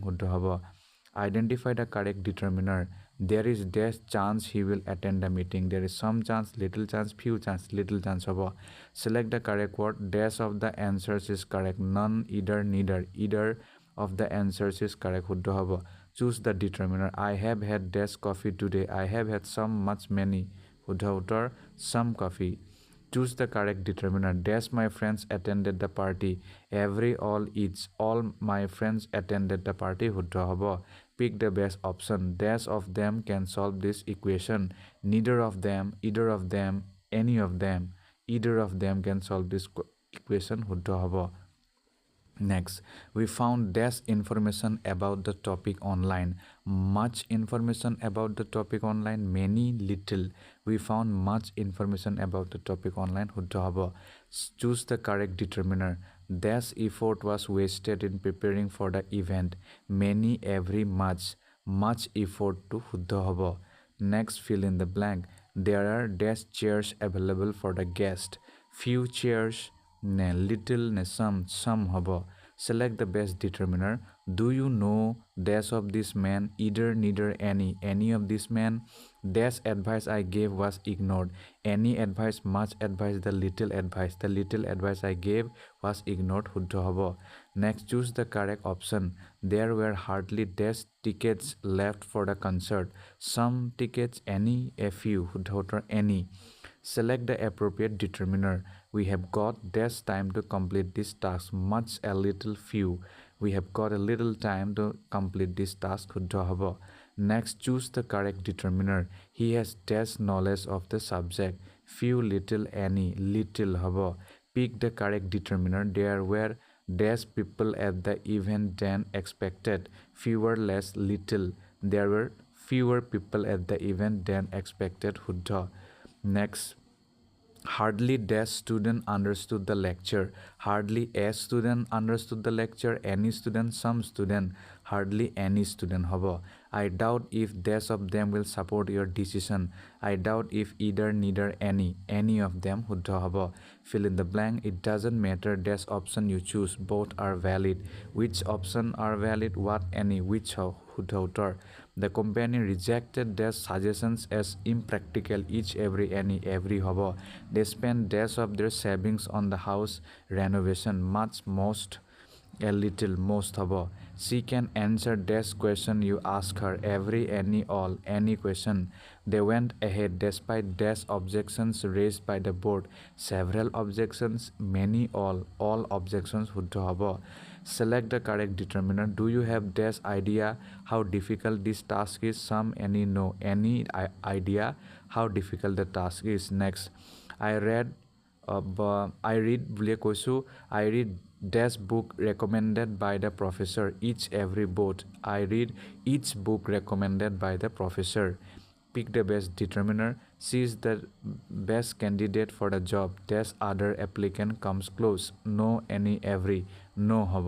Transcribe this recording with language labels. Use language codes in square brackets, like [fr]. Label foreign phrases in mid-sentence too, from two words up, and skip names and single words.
[as] শুদ্ধ হ'ব. [en] Identify the correct determiner. There is dash chance he will attend the meeting. There is some chance, little chance, few chance, little chance হ'ব. Select the correct word. Dash of the answers is correct. None, either, neither. Either of the answers is correct. [as] শুদ্ধ হ'ব. [en] Choose the determiner. I have had dash coffee today. I have had some, much, many. [as] শুদ্ধ উত্তৰ [en] some coffee. Choose the correct determiner. Dash my friends attended the party. Every, all, each. All my friends attended the party. [as] শুদ্ধ হ'ব. [en] Pick the best option. Dash of them can solve this equation. Neither of them, either of them, any of them. Either of them can solve this equation. [as] শুদ্ধ হ'ব. [en] Next, we found dash information about the topic online. Much information about the topic online. Many, little. We found much information about the topic online. [as] শুদ্ধ হ'ব. [en] Choose the correct determiner. Dash effort was wasted in preparing for the event. Many, every, much. Much effort to [as] শুদ্ধ হ'ব. [en] Next, fill in the blank. There are dash chairs available for the guest. Few chairs নে little নে some হ'ব. Select the best determiner. Do you know dash of this man? Either, neither, any of this man. Dash advice I gave was ignored. Any advice, much advice, the little advice I gave was ignored. [as] শুদ্ধ হ'ব. [en] Next, choose the correct option. There were hardly dash tickets left for the concert. Some tickets, any, a few. [as] শুদ্ধ উত্তৰ any. [en] Select the appropriate determiner. We have got dash time to complete this task. Much, a little, few. We have got a little time to complete this task. [as] শুদ্ধ হ'ব. [en] Next, choose the correct determiner. He has dash knowledge of the subject. Few, little, any. Little হ'ব. Pick the correct determiner. There were dash people at the event than expected. Fewer, less, little. There were fewer people at the event than expected. [as] শুদ্ধ. [en] Next, hardly dash student understood the lecture. Hardly a student understood the lecture. Any student, some student. Hardly any student হ'ব. I doubt if dash of them will support your decision. I doubt if either, neither, any of them. [as] শুদ্ধ হ'ব. [en] Fill in the blank. It doesn't matter dash option you choose. Both are valid. Which option are valid? What, any, which [as] শুদ্ধ উত্তৰ. [en] The company rejected dash suggestions as impractical. Each, every, any, every হ'ব. They spent dash of their savings on the house renovation. Much, most, a little, most হ'ব. She can answer dash question you ask her. Every, any, all, any question. They went ahead despite dash objections raised by the board. Several objections, many, all objections. [as] শুদ্ধ হ'ব. [en] Select the correct determiner. Do you have dash idea how difficult this task is? Some, any, no. Any idea how difficult the task is? Next, I read [as] বুলিয়ে কৈছোঁ. [en] I read dash book recommended by the professor. Each, every, both. I read each book recommended by the professor. Pick the best determiner. She is the best candidate for the job. Dash other applicant comes close. No, any, every. No হ'ব.